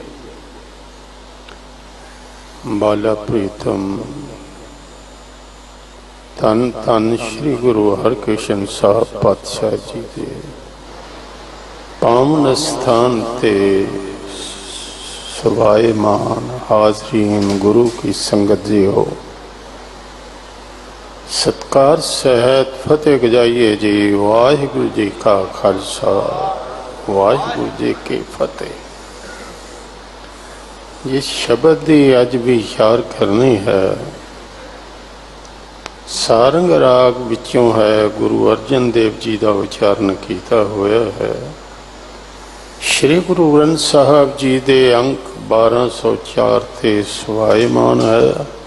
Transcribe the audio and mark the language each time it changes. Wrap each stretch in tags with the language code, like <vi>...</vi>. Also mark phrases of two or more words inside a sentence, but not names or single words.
<pa>ਬਾਲਾ ਪ੍ਰੀਤਮ ਧੰਨ ਧੰਨ ਸ੍ਰੀ ਗੁਰੂ ਹਰਕ੍ਰਿਸ਼ਨ ਸਾਹਿਬ ਪਾਤਸ਼ਾਹ ਜੀ ਦੇ ਪਾਵਨ ਸਥਾਨ ਤੇ ਸੁਭਾਏਮਾਨ ਹਾਜ਼ਰੀਨ ਗੁਰੂ ਕੀ ਸੰਗਤ ਜੀ ਹੋ। ਸਤਿਕਾਰ ਸਹਿਤ ਫਤਿਹ ਗਜਾਇਏ ਜੀ। ਵਾਹਿਗੁਰੂ ਜੀ ਕਾ ਖਾਲਸਾ ਵਾਹਿਗੁਰੂ ਜੀ ਕੀ ਫਤਿਹ। ਯੇ ਸ਼ਬਦ ਹੀ ਅੱਜ ਭੀ ਵਿਚਾਰ ਕਰਨੀ ਹੈ। ਸਾਰੰਗ ਰਾਗ ਵਿਚੋਂ ਹੈ, ਗੁਰੂ ਅਰਜਨ ਦੇਵ ਜੀ ਕਾ ਉਚਾਰਣ ਕੀਆ ਹੋਇਆ ਹੈ। ਸ੍ਰੀ ਗੁਰੂ ਗ੍ਰੰਥ ਸਾਹਿਬ ਜੀ ਦੇ ਅੰਕ 1204 ਤੇ ਸੁਭਾਏਮਾਨ ਹੈ।</pa>